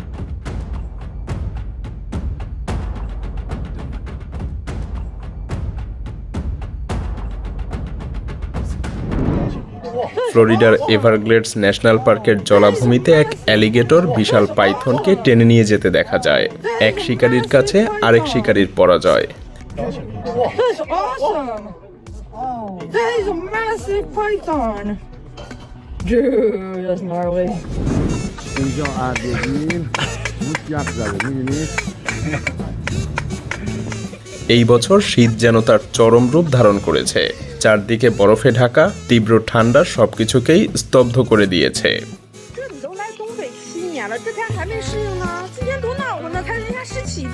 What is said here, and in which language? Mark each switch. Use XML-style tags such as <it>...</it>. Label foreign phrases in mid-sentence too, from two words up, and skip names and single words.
<bn>ফ্লোরিডার এভারগ্লেডস ন্যাশনাল পার্কের জলাভূমিতে এক অ্যালিগেটর বিশাল পাইথনকে টেনে নিয়ে যেতে দেখা যায়। এক শিকারীর কাছে আরেক শিকারীর পরাজয়।</bn> <en>That's awesome! That is a massive python! Dude, that's gnarly.</en> <bn>এই বছর শীত যেন তার চরম রূপ ধারণ করেছে। চারদিকে বরফে ঢাকা, তীব্র ঠান্ডা সবকিছুকেই স্তব্ধ করে দিয়েছে।</bn> <zh>这你都来东北7年了，这天还没适应呢。今天多暖和呢，才零下17度。</zh>